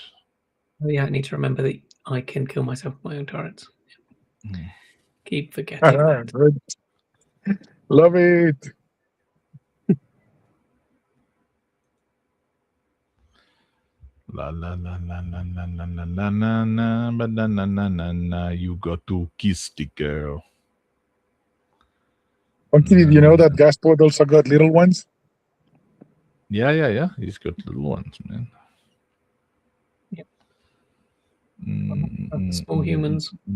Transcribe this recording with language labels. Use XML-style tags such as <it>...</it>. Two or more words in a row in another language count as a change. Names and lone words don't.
<en>Oh yeah, I need to remember that I can kill myself with my own turrets. Keep forgetting that. Love it. La la la la la la la la la la na ba na na na na na. You got to kiss the girl. Funky, did you know that Gaspod also got little ones? Yeah. He's got little ones, man. Yep. Small humans.</en>